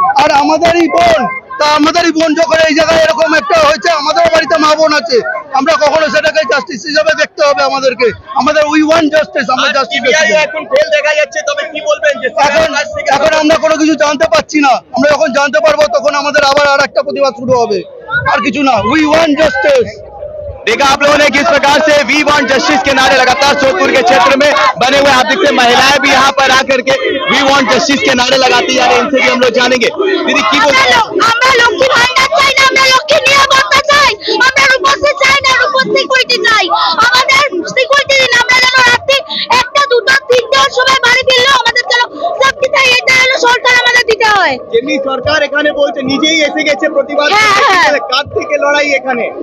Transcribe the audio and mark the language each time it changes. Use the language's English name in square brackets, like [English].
[Bangla] আর আমাদেরই বোন, তা আমাদেরই বোন যখন এই জায়গায় এরকম একটা হয়েছে, আমাদের বাড়িতে মা বোন আছে, আমরা কখনো সেটাকে জাস্টিস হিসাবে দেখতে হবে আমাদেরকে। আমাদের [English] we want justice, [Bangla] আমরা জাস্টিস। এখন ফেল দেখা যাচ্ছে, তবে কি বলবেন যে এখন আমরা কোনো কিছু জানতে পারছি না, আমরা যখন জানতে পারবো তখন আমাদের আবার আর একটা প্রতিবাদ শুরু হবে, আর কিছু না। [English] We want justice. [Hindi] देखा आप लोगों ने किस प्रकार से [English] we want justice [Hindi] के नारे लगातार सोदपुर के क्षेत्र में बने हुए। आप देखते हैं महिलाएं भी यहाँ पर आकर के [English] we want justice [Hindi] के नारे लगाती जा रही है। इनसे भी हम लोग जानेंगे। दीदी की बोलते हैं? [Bangla] আমরা লক্ষ্মী ভান্ডার চাই না, আমরা লক্ষ্মী নিরাপত্তা চাই, আমরা রূপশ্রী চাই না, রূপশ্রী সিকিউরিটি চাই। আমাদের সিকিউরিটি দিন, আমরা যেন রাত্রি 1টা 2টা 3টার সময় বাড়ি ফিরলেও আমাদের যেন সেফটি চাই, এটা হলো সরকার আমাদের দিতে হয়। যেমনি সরকার এখানে বলছে নিজেই এসে গেছে প্রতিবাদ করতে, কার থেকে লড়াই এখানে?